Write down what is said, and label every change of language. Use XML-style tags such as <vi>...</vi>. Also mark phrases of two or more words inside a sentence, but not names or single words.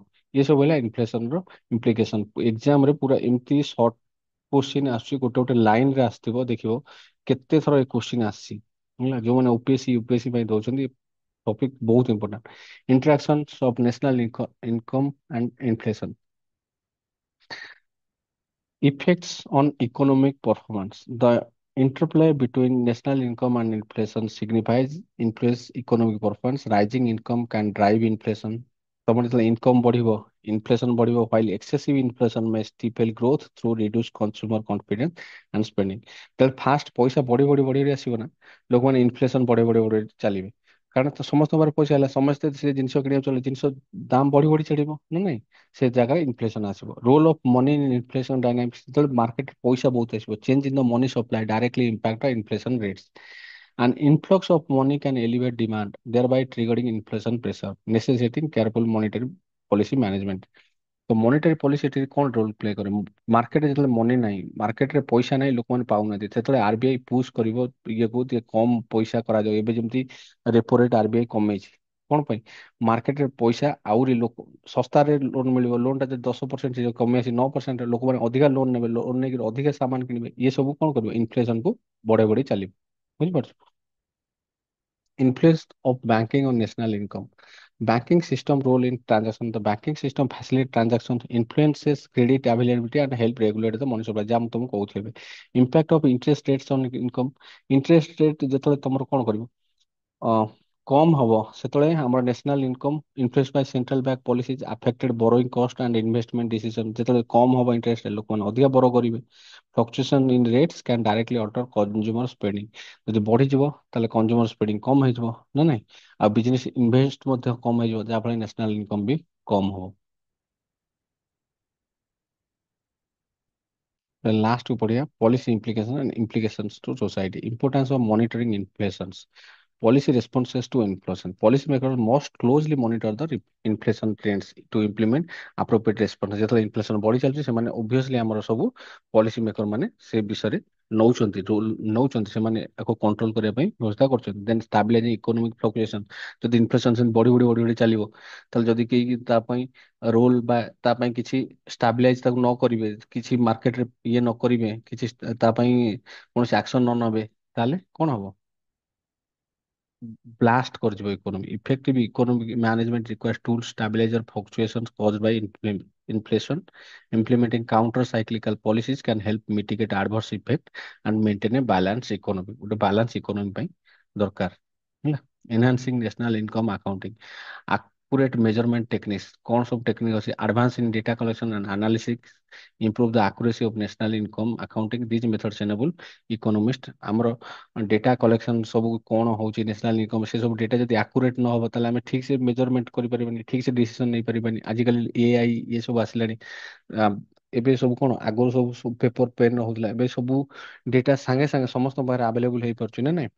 <or>ଏ ସବୁ ହେଲା ଇନଫ୍ଲେସନ ର ଇମ୍ପ୍ଲିକେସନ। ଏକ୍ସାମ ରେ ପୁରା ଏମିତି</or> <en>short question</en> <or>ଆସୁଛି, ଗୋଟେ ଗୋଟେ ଲାଇନ ରେ ଆସିଥିବ, ଦେଖିବ କେତେ ଥର ଏ କୋଶ୍ଚିନ୍ ଆସିଛି ହେଲା। ଯୋଉମାନେ ଓପିଏସସି ୟୁପିଏସସି ପାଇଁ ଦଉଛନ୍ତି, ଟପିକ ବହୁତ ଇମ୍ପୋର୍ଟାଣ୍ଟ।</or> <en>interaction of national income and inflation. Effects on economic performance. The interplay between national income and inflation signifies influence economic performance. Rising income can drive inflation.</en> <or>ତମର ଯେତେବେଳେ ଇନକମ୍ ବଢିବ, ଇନଫ୍ଲେସନ ବଢିବ,</or> <en>while excessive inflation may stifle growth through reduced consumer confidence and spending.</en> <or>ତାହେଲେ ଫାଷ୍ଟ ପଇସା ବଢି ବଢି ବଢି ବଢି ଆସିବ ନା, ଲୋକମାନେ ଇନଫ୍ଲେସନ ବଢି ବଢି ବଢି ଚାଲିବେ। କାରଣ ତ ସମସ୍ତଙ୍କ ପାଖରେ ପଇସା ହେଲା, ସମସ୍ତେ ସେ ଜିନିଷ କିଣିବାକୁ ଚলে, ଜିନିଷ ଦାମ ବଢି ବଢି ଚାଲିବ ନା ନାଇଁ? ସେ ଜାଗାରେ ଇନଫ୍ଲେସନ ଆସିବ।</or> <en>role of money in inflation dynamics,</en> <or>ଯେତେବେଳେ ମାର୍କେଟ ପଇସା ବହୁତ ଆସିବ,</or> <en>change in the money supply directly impact inflation rates. An influx of money can elevate demand, thereby triggering inflation pressure, necessitating careful monetary policy management.</en> <or>ତ ମନିଟାରୀ ପଲିସି ଏଠି କଣ</or> <en>role play</en> <or>କରେ? ମାର୍କେଟରେ ଯେତେବେଳେ ମନି ନାହିଁ, ମାର୍କେଟରେ ପଇସା ନାହିଁ, ଲୋକମାନେ ପାଉନାହାନ୍ତି, ସେତେବେଳେ ଆରବିଆଇ ପୁଶ କରିବ ଇଏକୁ ଟିକେ କମ ପଇସା କରାଯାଉ। ଏବେ ଯେମିତି</or> <en>repo rate</en> <or>ଆରବିଆଇ କମେଇଛି, କଣ ପାଇଁ? ମାର୍କେଟରେ ପଇସା ଆହୁରି ଲୋକ ଶସ୍ତାରେ ଲୋନ୍ ମିଳିବ। ଲୋନ୍ ଟା ଯଦି 10% କମି ଆସି 9%, ଲୋକମାନେ ଅଧିକା ଲୋନ୍ ନେବେ, ଲୋନ୍ ନେଇକି ଅଧିକା ସାମାନ କିଣିବେ, ଇଏ ସବୁ କଣ କରିବ? ଇନଫ୍ଲେସନକୁ ବଢେଇ ବଢେଇ ଚାଲିବ। ବୁଝିପାରୁଛ?</or> <en>Influence of banking on national income. Banking system role in transaction. The banking system facilitate transactions, influences credit availability and help regulate the money supply.</en> <or>ଯାହା ମୁଁ ତମକୁ କହୁଥିଲି ଏବେ।</or> <en>Impact of interest rates on income. Interest rate</en> <or>ଯେତେବେଳେ ତମର କଣ କରିବ? ଅ, କମ ହବ, ସେତେବେଳେ ଆମର</or> <en>national income influence by central bank policies affected borrowing cost and investment decision.</en> <or>ଯେତେବେଳେ କମ ହବ ଇଣ୍ଟରେଷ୍ଟ, ଲୋକମାନେ ଅଧିକା ବରୋ କରିବେ।</or> <en>fluctuation in rates can directly alter consumer spending.</en> <or>ଯଦି ବଢିଯିବ ତାହେଲେ</or> <en>consumer spending</en> <or>କମ ହେଇଯିବ ନା ନାଇଁ? ଆଉ</or> <en>business invest</en> <or>ମଧ୍ୟ କମ ହେଇଯିବ, ଯାହାଫଳରେ</or> <en>national income</en> <or>ବି କମ ହବ।</or> <en>ଲାଷ୍ଟ</en> <or>କୁ ପଢିବା</or> <en>policy implication and implications to society. importance of monitoring inflations. Policy responses to inflation. Policymakers must closely monitor the inflation trends to implement appropriate response.</en> <or>ଯେତେବେଳେ ଇନଫ୍ଲେସନ ବଢି ଚାଲିଛି, ସେମାନେ obviously ଆମର ସବୁ ପଲିସି ମେକର ମାନେ ସେ ବିଷୟରେ ନଉଛନ୍ତି, ରୁଲ ନଉଛନ୍ତି, ସେମାନେ ଏହାକୁ କଣ୍ଟ୍ରୋଲ କରିବା ପାଇଁ ବ୍ୟବସ୍ଥା କରୁଛନ୍ତି।</or> <en>then stabilizing economic fluctuation.</en> <or>ଯଦି ଇନଫ୍ଲେସନ ସେମିତି ବଢି ବଢି ବଢି ବଢି ଚାଲିବ, ତାହେଲେ ଯଦି କେହି ତା ପାଇଁ ରୋଲ ବା ତା ପାଇଁ କିଛି ଷ୍ଟାବିଲାଇଜ ତାକୁ ନ କରିବେ, କିଛି ମାର୍କେଟରେ ଇଏ ନ କରିବେ, କିଛି ତା ପାଇଁ କୌଣସି ଆକ୍ସନ ନ ନେବେ, ତାହେଲେ କଣ ହବ? blast କରିଯିବ ଇକୋନୋମି।</or> <en>Effective economic management requires tools stabilize fluctuations caused by inflation. Implementing counter cyclical policies can help mitigate adverse effect and maintain a balanced economy.</en> <or>ଗୋଟେ</or> <en>balance economy</en> <or>ପାଇଁ ଦରକାର ହେଲା।</or> <en>Enhancing national income accounting. Accurate measurement techniques,</en> <or>କଣ ସବୁ ଟେକ୍ନିକ୍ ଅଛି?</or> <en>Advance in data collection and analysis, improve the accuracy of national income accounting. These methods enable economists</en> <or>ଆମର</or> <en>data collection</en> <or>ସବୁ କଣ ହଉଛି</or> <en>national income,</en> <or>ସେ ସବୁ ଡେଟା ଯଦି ଆକୁରେଟ୍ ନ ହବ, ତାହେଲେ ଆମେ ଠିକ ସେ ମେଜରମେଣ୍ଟ କରିପାରିବାନି, ଠିକ ସେ ଡିସିସନ ନେଇପାରିବାନି। ଆଜିକାଲି ଏଆଇ ଇଏ ସବୁ ଆସିଲାଣି। ଆ, ଏବେ ସବୁ କଣ, ଆଗରୁ ସବୁ</or> <en>paper pen</en> <or>ହଉଥିଲା, ଏବେ ସବୁ ଡେଟା ସାଙ୍ଗେ ସାଙ୍ଗେ ସମସ୍ତଙ୍କ ପାଖରେ ଆଭେଲେବୁଲ ହେଇପାରୁଛି ନା ନାଇଁ?</or>